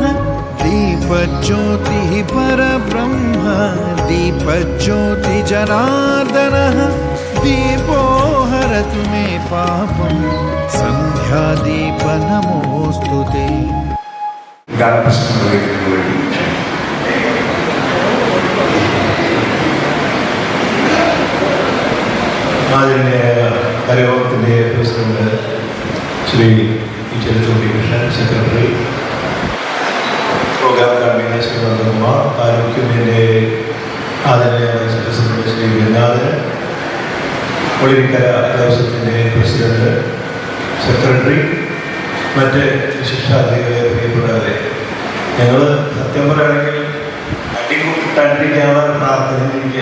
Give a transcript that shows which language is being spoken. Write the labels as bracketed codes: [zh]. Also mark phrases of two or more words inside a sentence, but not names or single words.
[sa] दीपज्योतिः परब्रह्म दीपज्योति जनार्दनः. दीपो हरतु मे पापं सन्ध्यादीप नमोऽस्तु ते. [ml] ആദരണീയനായ കരയോഗത്തിൻ്റെ പ്രസിഡന്റ് ശ്രീ ചെറുത്തുണ്ടി കൃഷ്ണൻ, സെക്രട്ടറി, പ്രോഗ്രാം കൺവീനർ ശ്രീ നന്ദകുമാർ, ആരോഗ്യത്തിൻ്റെ ആദരണീയ വൈസ് പ്രസിഡന്റ് ശ്രീ ഗംഗാധരൻ, ഒളിരിക്കര ദേവസ്വത്തിൻ്റെ പ്രസിഡന്റ്, സെക്രട്ടറി, മറ്റ് വിശിഷ്ടാതിഥികളെ, പ്രിയപ്പെട്ടവരെ, ഞങ്ങൾ സത്യം പറയുകയാണെങ്കിൽ അടികൂട്ടാണ്ടിരിക്കാനുള്ള പ്രാർത്ഥനയിലിരിക്കുക.